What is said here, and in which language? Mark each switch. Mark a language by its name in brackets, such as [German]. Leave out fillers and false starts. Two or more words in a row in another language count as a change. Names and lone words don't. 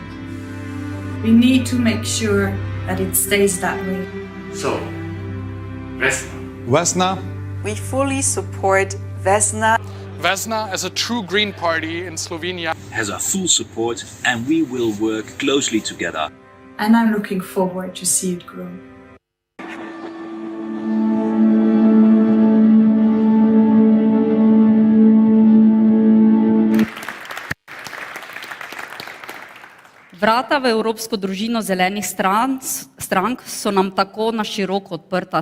[English] We need to make sure that it stays that way. So, Vesna. Vesna. We fully support Vesna. Vesna, as a true green party in Slovenia, has our full support and we will work closely together. And I'm looking forward to see it grow. [Slovenian] Vrata v Evropsko družino zelenih strank so nam tako na široko odprta.